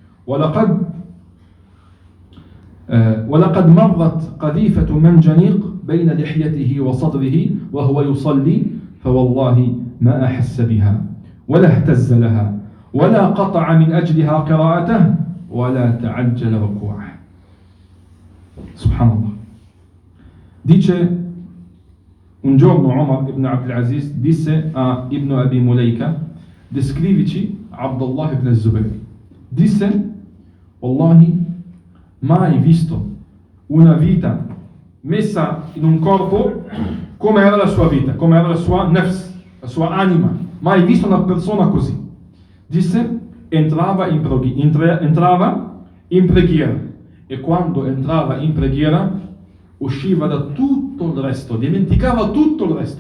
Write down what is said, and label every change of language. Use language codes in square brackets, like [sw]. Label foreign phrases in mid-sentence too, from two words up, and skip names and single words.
[ar] ولقد مرت قذيفة منجنيق بين لحيته وصدره وهو يصلي فوالله ما أحس بها ولا اهتز لها ولا قطع من أجلها قراءته ولا تعجل ركوعه. [it] Subhanallah. Dice un giorno Omar ibn Abdulaziz disse a Ibn Abi Mulaika, descrivici Abdullah ibn Zubayr. Disse, wallahi, mai visto una vita messa in un corpo come era la sua vita, come era la sua nafs, la sua anima. Mai visto una persona così. Disse, entrava in preghiera e quando entrava in preghiera usciva da tutto il resto, dimenticava tutto il resto.